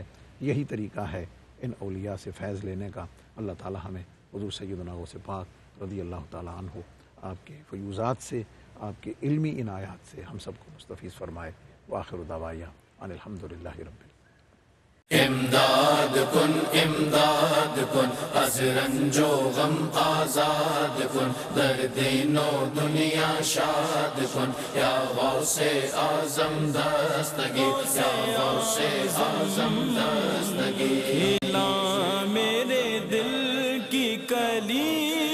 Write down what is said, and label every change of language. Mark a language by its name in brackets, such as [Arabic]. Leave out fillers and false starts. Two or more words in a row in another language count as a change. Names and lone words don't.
[Urdu] یہی طریقہ ہے ان اولیاء سے فیض لینے کا۔ اللہ تعالی ہمیں حضور سیدنا غوث پاک [Arabic] رضی اللہ تعالی عنہ [Urdu] آپ کے فیوزات سے، آپ کے علمی عنایات سے ہم سب کو مستفیض فرمائے۔ [Arabic] وآخر دعوانا ان الحمدللہ رب العالمین۔ [Persian] امداد کن از رنج و غم آزاد کن، در دین و دنیا شاد کن، یا غوث اعظم دستگیر، یا غوث اعظم دستگیر۔ [Urdu] کھلا میرے دل کی کلی